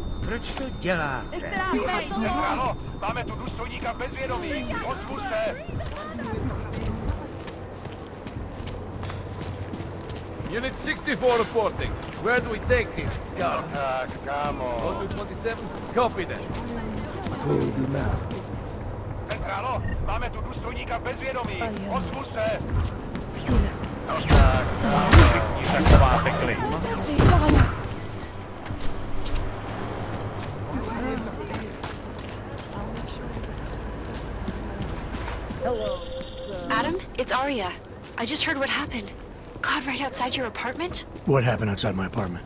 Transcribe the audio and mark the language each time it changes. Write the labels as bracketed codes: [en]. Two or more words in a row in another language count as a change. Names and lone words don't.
[cs] Proč to děláte? Centrálo, máme tu důstojníka v bezvědomí. Ozvu se. [en] Unit 64 reporting. Where do we take him? Contact, come on. 0227? Copy that. Told you now. [cs] Centrálo, máme tu důstojníka v bezvědomí. Ozvu se. [en] Contact, come on. [cs] Všichni se chováte klid. [en] Hello. Adam, it's Arya. I just heard what happened. God, right outside your apartment? What happened outside my apartment?